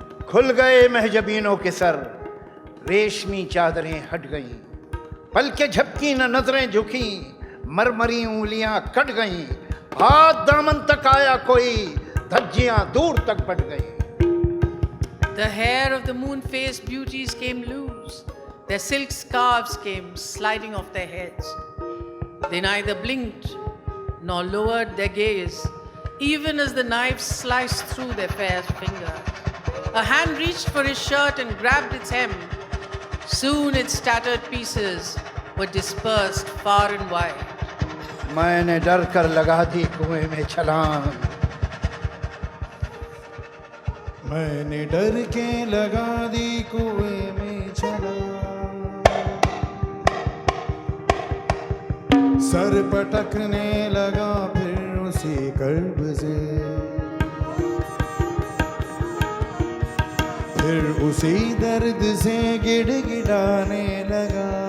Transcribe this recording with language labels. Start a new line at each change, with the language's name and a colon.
Hindi: खुल गए महजबीनों के सर, रेशमी चादरें हट गईं, पलके झपकी न नजरें झुकी, मरमरी उंगलियां कट गईं, हाथ दामन तक आया कोई, धज्जियां दूर तक बढ़ गईं।
English: The hair of the moon-faced beauties came loose. Their silk scarves came sliding off their heads. They neither blinked nor lowered their gaze, even as the knife sliced through their fair finger. A hand reached for his shirt and grabbed its hem. Soon its tattered pieces were dispersed far and wide.
Hindi: मैंने डर कर लगा दी कुएं में छलांग, मैंने डर के लगा दी कुएं में छलांग, सर पटकने लगा फिर उसी कर्ब से, फिर उसी दर्द से गिड़गिड़ाने लगा।